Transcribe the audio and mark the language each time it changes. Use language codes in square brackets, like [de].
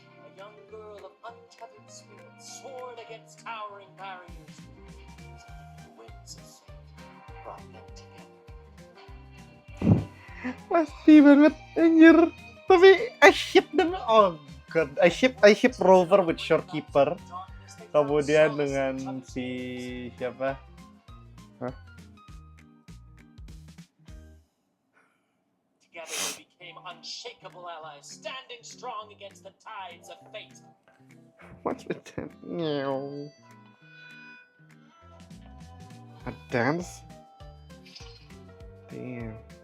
[en] A young girl of untethered spirit soared against towering barriers. The winds of fate brought them together. [id] Pasti banget anjir. Tapi [en] I ship them. Oh god, I ship Rover with Shorekeeper. [id] Kemudian dengan si siapa? Hah? [en] Together they became unshakable allies, standing strong against the tides of fate. What's with that? Meow. A dance? Damn.